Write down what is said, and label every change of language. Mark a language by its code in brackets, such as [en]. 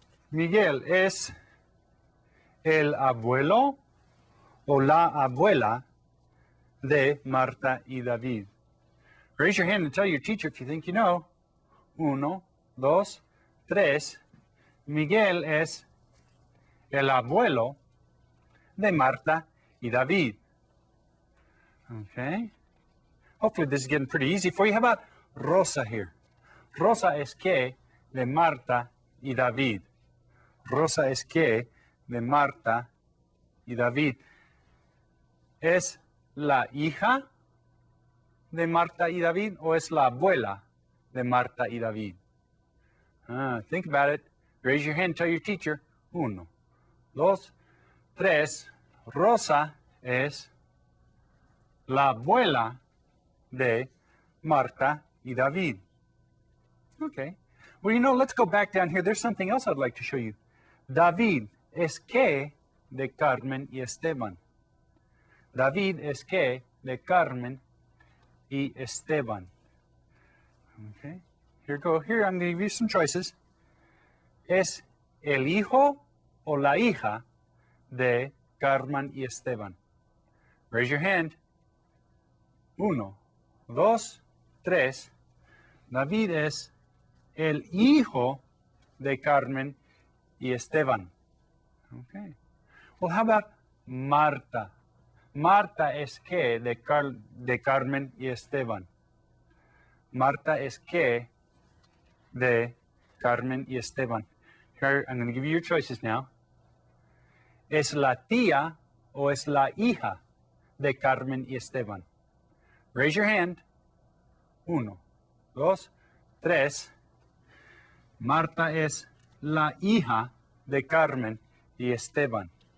[es] Miguel es el abuelo o la abuela de Marta y David. [en] Raise your hand and tell your teacher if you think you know. 1, 2, 3. [es] Miguel es el abuelo de Marta y David. [en] Okay. Hopefully this is getting pretty easy for you. How about Rosa here? [es] Rosa es qué de Marta y David. Rosa es qué de Marta y David. ¿Es la hija de Marta y David o es la abuela de Marta y David? [en] Think about it. Raise your hand, tell your teacher. 1, 2, 3. [es] Rosa es la abuela de Marta y David. [en] Okay. Well, you know, let's go back down here. There's something else I'd like to show you. [es] David es qué de Carmen y Esteban. David es qué de Carmen y Esteban. Okay. [en] Here I'm going to give you some choices. [es] ¿Es el hijo o la hija de Carmen y Esteban? [en] Raise your hand. [es] 1, 2, 3. David es el hijo de Carmen y Esteban. Okay. [en] Well, how about [es] Marta? Marta es qué de Carmen y Esteban. Marta es qué de Carmen y Esteban. [en] Here, I'm going to give you your choices now. [es] ¿Es la tía o es la hija de Carmen y Esteban? [en] Raise your hand. [es] 1, 2, 3. Marta es la hija de Carmen y Esteban.